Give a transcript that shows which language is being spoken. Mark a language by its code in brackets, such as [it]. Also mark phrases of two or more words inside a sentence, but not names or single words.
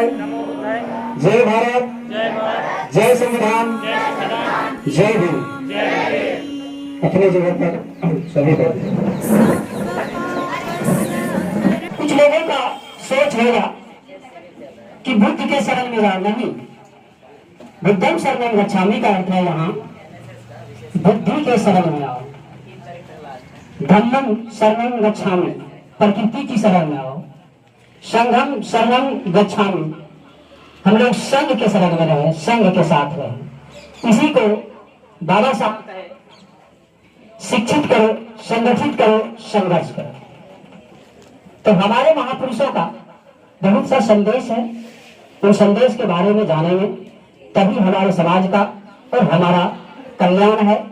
[hi] जय भारत, जय संविधान, जय भीम। अपने जगह पर सभी को कुछ लोगों का सोच होगा कि बुद्ध के शरण में जाओ। नहीं, [pi] बुद्धं शरणं गच्छामि [hi] का अर्थ है यहाँ बुद्धि के शरण में आओ, [pi] धम्मं शरणं गच्छामि [hi] प्रकृति की शरण में आओ, [pi] संघं शरणं गच्छामि [hi] हम लोग संघ के शरण में रहे, संघ के साथ रहे। इसी को बाबा साहब शिक्षित करो, संगठित करो, संघर्ष करो। तो हमारे महापुरुषों का बहुत सा संदेश है, उन संदेश के बारे में जानेंगे तभी हमारे समाज का और हमारा कल्याण है।